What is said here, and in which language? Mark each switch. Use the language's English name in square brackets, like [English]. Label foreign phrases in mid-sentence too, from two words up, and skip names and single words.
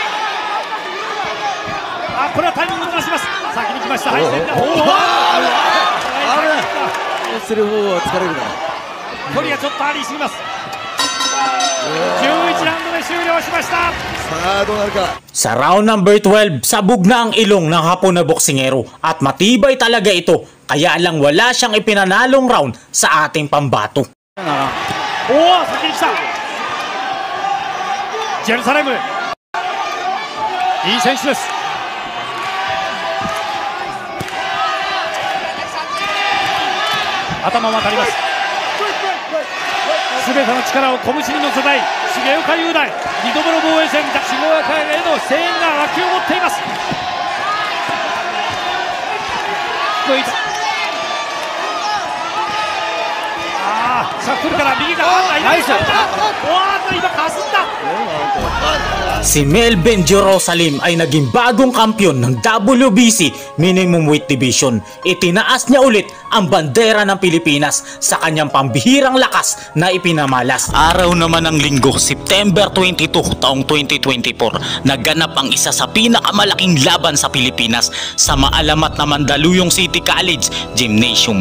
[Japanese] これはタイミングをずらします。先に来ました。はい、する方は疲れるな。距離がちょっとありすぎます。11ラウンドで終了しました。さあどうなるか。 [Filipino] Sa [English] round number 12, [Filipino] sabog na ang ilong ng Hapon na boksingero at matibay talaga ito, kaya lang wala siyang ipinanalong round sa ating pambato. [Japanese] 先に来たジェルサレム、いい選手です。頭も当たります。全ての力を拳に乗せたい重岡雄大、2度目の防衛戦、重岡への声援が沸き起こっています。シャッフルから右がナイス。今かすった。 [Filipino] Si Melvin Jerusalem ay naging bagong kampiyon ng WBC Minimum Weight Division. Itinaas niya ulit ang bandera ng Pilipinas sa kanyang pambihirang lakas na ipinamalas. Araw naman ng linggo, September 22 taong 2024, naganap ang isa sa pinakamalaking laban sa Pilipinas sa maalamat na Mandaluyong City College Gymnasium.